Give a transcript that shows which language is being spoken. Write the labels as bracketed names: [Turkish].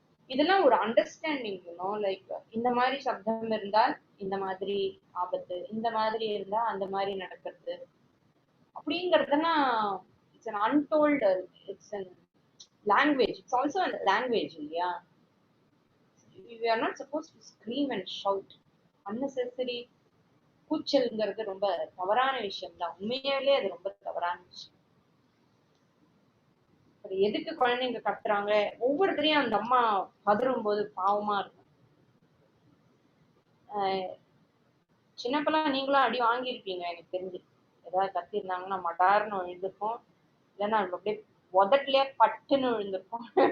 [Tamil] இதெல்லாம் ஒரு understanding, like இந்த மாதிரி சப்தம் இருந்தால் இந்த மாதிரி ஆபத்து, இந்த மாதிரி இருந்தா அந்த மாதிரி நடக்கிறது அப்படிங்கறதெல்லாம் [English] it's an untold, it's an language, [Tamil] it's also an language இல்லையா? [English] we are not supposed to scream and shout unnecessary. [Tamil] கூச்சல்ங்கிறது ரொம்ப தவறான விஷயம் தான், உண்மையாலே அது ரொம்ப தவறான விஷயம். எதுக்கு குழந்தைங்க கத்துறாங்க? ஒவ்வொருத்தரையும் அந்த அம்மா பதறும் போது பாவமா இருக்கும். சின்னப்பெல்லாம் நீங்களும் அடி வாங்கியிருப்பீங்க எனக்கு தெரிஞ்சு. ஏதாவது கத்திருந்தாங்கன்னா மடார்னு விழுந்திருக்கும், இல்லைன்னா அப்படியே உதட்டுலயே பட்டுன்னு விழுந்திருக்கும்.